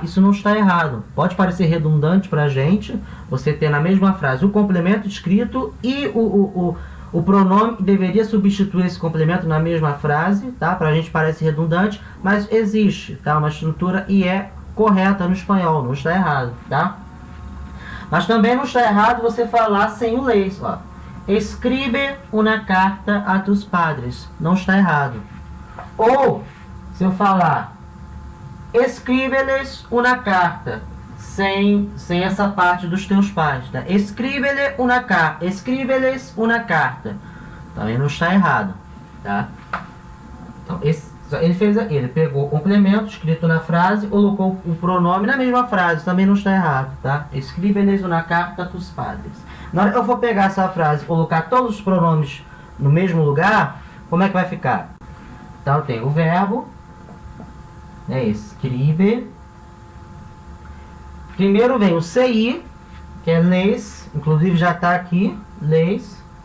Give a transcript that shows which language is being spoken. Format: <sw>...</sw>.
<pt>Isso não está errado. Pode parecer redundante para a gente, você ter na mesma frase o complemento escrito e o pronome deveria substituir esse complemento na mesma frase, tá? Para a gente parece redundante, mas existe, tá? Uma estrutura e é correta no espanhol, não está errado, tá? Mas também não está errado você falar sem o les, ó.</pt> <es>Escribe una carta a tus padres.</es> <pt>Não está errado. Ou, se eu falar, escríbeles una carta, sem essa parte dos teus pais, tá?</pt> <es>Escríbeles una carta.</es> <pt>Também não está errado, tá? Então, ele pegou o complemento escrito na frase, colocou o pronome na mesma frase, também não está errado, tá?</pt> <es>Escríbeles una carta a tus padres.</es> <pt>Na hora que eu for pegar essa frase e colocar todos os pronomes no mesmo lugar, como é que vai ficar? Então, eu tenho o verbo, né, escribe. Primeiro vem o CI, que é les, inclusive já está aqui, les.</pt>